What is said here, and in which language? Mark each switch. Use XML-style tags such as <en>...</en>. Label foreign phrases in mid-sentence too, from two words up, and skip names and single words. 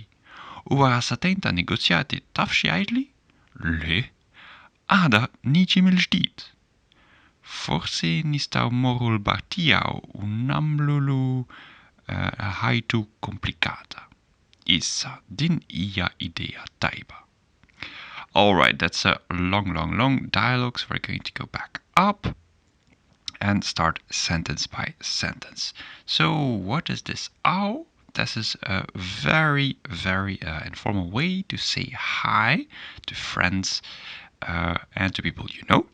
<mt>U wara satejn ta' negozjati taf xi jgħidli? Le, għada niġi mill-ġdid. Forsi nistgħu mmorru l-bar tiegħu u nagħmlulu ħajtu komplikata. Issa, din hija idea tajba.</mt> <en>Alright, that's a long dialogue, so we're going to go back up and start sentence by sentence. So, what is this? Au? This is a very informal way to say hi to friends and to people you know.</en>